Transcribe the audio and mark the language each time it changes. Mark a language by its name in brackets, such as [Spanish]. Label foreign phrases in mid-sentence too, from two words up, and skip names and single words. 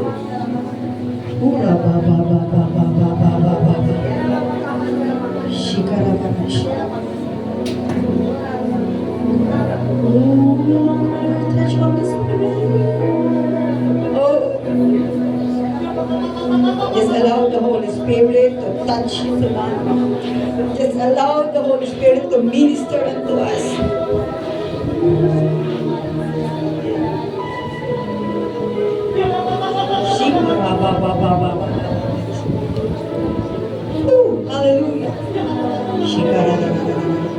[English] Ura ba ba ba ba ba ba ba ba ba ba. Shikara ba ba shikara. Oh, touch Holy Spirit. Oh, just allow the Holy Spirit to touch you tonight. Just allow the Holy Spirit to minister unto us. Shikara ba ba ba ba ba. Ooh, hallelujah. Shikara ba ba ba ba.